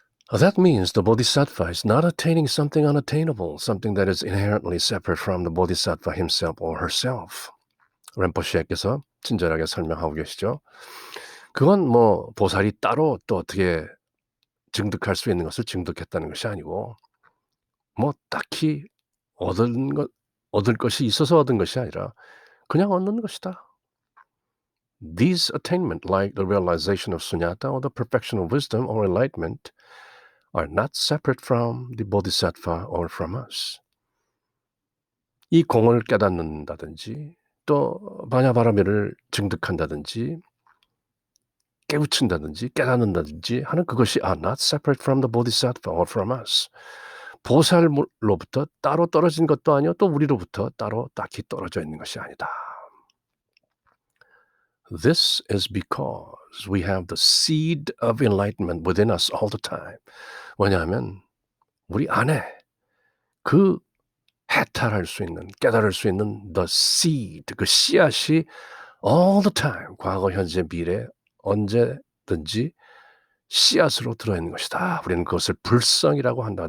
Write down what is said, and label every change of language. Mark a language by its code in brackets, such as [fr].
[en] That means the bodhisattva is not attaining something unattainable, something that is inherently separate from the bodhisattva himself or herself. [ko] 렘포시에께서 친절하게 설명하고 계시죠. 그건 뭐 보살이 따로 또 어떻게 증득할 수 있는 것을 증득했다는 것이 아니고 뭐 딱히 얻을 것이 있어서 얻은 것이 아니라 그냥 얻는 것이다. [en] These attainment, like the realization of sunyata or the perfection of wisdom or enlightenment, are not separate from the bodhisattva or from us. [ko] 이 공을 깨닫는다든지 또 반야바라밀을 증득한다든지 깨우친다든지 깨닫는다든지 하는 그것이 [en] are not separate from the bodhisattva or from us. [ko] 보살로부터 따로 떨어진 것도 아니요 또 우리로부터 따로 딱히 떨어져 있는 것이 아니다. [en] This is because we have the seed of enlightenment within us all the time. [ko] 왜냐하면 우리 안에 그 해탈할 수 있는, 깨달을 수 있는 [en] the seed, [ko] 그 씨앗이 [en] all the time, [ko] 과거, 현재, 미래, 언제든지 씨앗으로 들어있는 것이다. 우리는 그것을 불성이라고 한다.